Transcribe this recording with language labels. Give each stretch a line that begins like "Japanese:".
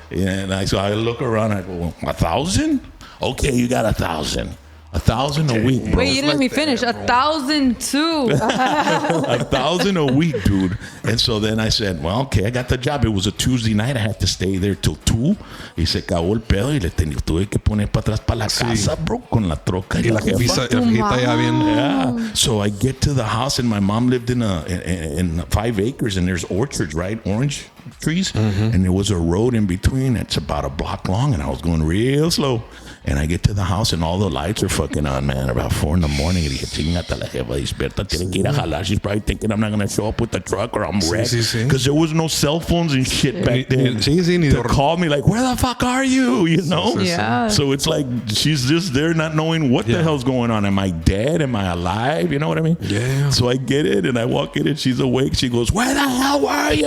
English: Yeah, and so I look around. I go, 1,000? Okay, you got 1,000. 1,000 a week, bro. Wait, you didn't let me finish. 1,002. 1,000 a week, dude. And so then I said, well, okay, I got the job. It was a Tuesday night. I had to stay there till 2.
Spanish: Y se acabó el pedo y tuve que poner para atrás para la casa, bro, con la troca Y la jefita ya bien.
English: Yeah. So I get to the house, and my mom lived in 5 acres, and there's orchards, right? Orange trees. And there was a road in between. It's about a block long, and I was going real slow. And I get to the house, and all the lights are fucking on, man. About 4 a.m.
Spanish: Y dije, chingata la jefa despierta. Tiene que ir a jalar.
English: She's probably thinking I'm not going to show up with the truck or I'm wrecked. Because there was no cell phones and shit back then. To call me like, where the fuck are you? You know? Yeah. So it's like she's just there not knowing what the hell's going on. Am I dead? Am I alive? You know what I mean? Yeah. So I get it, and I walk in, and she's awake. She goes, where the hell were you?